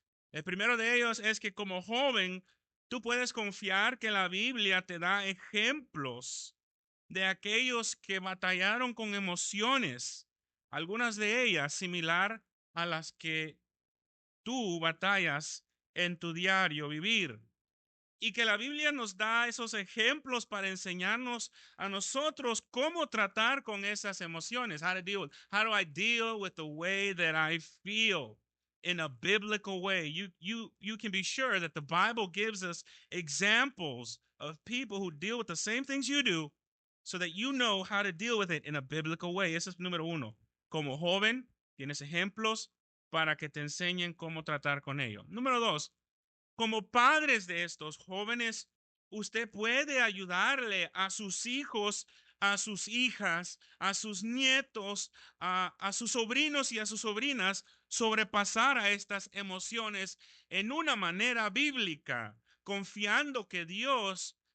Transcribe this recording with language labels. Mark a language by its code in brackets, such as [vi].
[es] El primero de ellos es que como joven, tú puedes confiar que la Biblia te da ejemplos de aquellos que batallaron con emociones, algunas de ellas similar a las que tú batallas en tu diario vivir. Y que la Biblia nos da esos ejemplos para enseñarnos a nosotros cómo tratar con esas emociones. [en] How do I deal with the way that I feel in a biblical way? You can be sure that the Bible gives us examples of people who deal with the same things you do so that you know how to deal with it in a biblical way. [es] Ese es número uno. Como joven, tienes ejemplos para que te enseñen cómo tratar con ello. Número dos, como padres de estos jóvenes, usted puede ayudarle a sus hijos, a sus hijas, a sus nietos, a sus sobrinos y a sus sobrinas sobrepasar a estas emociones en una manera bíblica, confiando que Dios